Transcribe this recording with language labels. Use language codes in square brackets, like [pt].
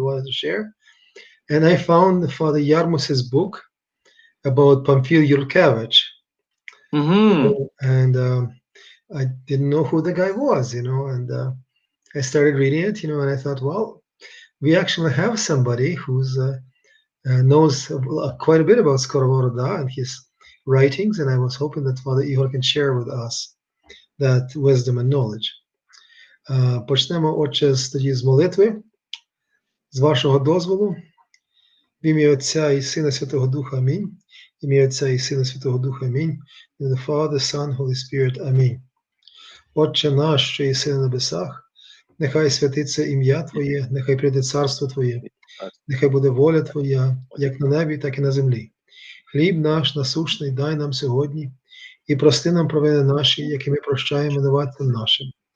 [en] We wanted to share, and I found Father Yarmus's book about Pamphil Yurkevich, and I didn't know who the guy was, and I started reading it, and I thought, well, we actually have somebody who's knows quite a bit about Skovoroda and his writings, and I was hoping that Father Ihor can share with us that wisdom and knowledge. [uk] Почнемо, отче, тоді з молитви, з вашого дозволу. В ім'я Отця і Сина Святого Духа, амінь. В ім'я Отця і Сина Святого Духа, амінь. [en] In the Father, Son, Holy Spirit, амінь. [uk] Отче наш, що єси на небесах, нехай святиться ім'я Твоє, нехай прийде царство Твоє, нехай буде воля Твоя, як на небі, так і на землі. Хліб наш насущний дай нам сьогодні, і прости нам провини наші, які ми прощаємо винуватцям нашим.